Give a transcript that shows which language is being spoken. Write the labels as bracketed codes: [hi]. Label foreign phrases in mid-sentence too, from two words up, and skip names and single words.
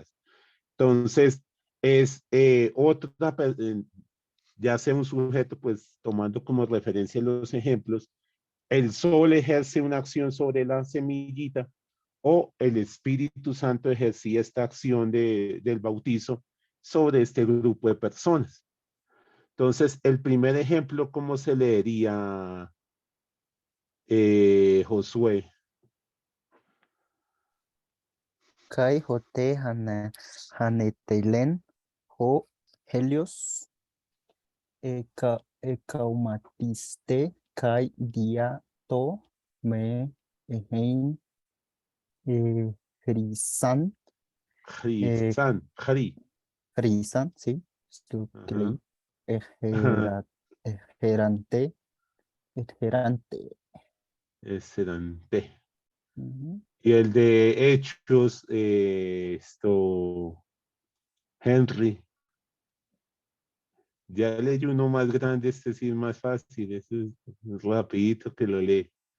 [es] Entonces, es ya sea un sujeto, pues tomando como referencia los ejemplos, el sol ejerce una acción sobre la semillita o el Espíritu Santo ejercía esta acción del bautizo sobre este grupo de personas. Entonces, el primer ejemplo, ¿cómo se leería, Josué? [el] Καὶ ὅτε ἀνέτειλεν ὁ ἥλιος ἐκαυματίσθη καὶ διὰ τὸ μὴ ἔχειν ῥίζαν ῥίζαν, [es] sí, esto que leí, ejerante, Excelente. ujú. Y el de Hechos, Henry. Ya leí uno más grande, este sí es más fácil, este es rapidito que lo lee.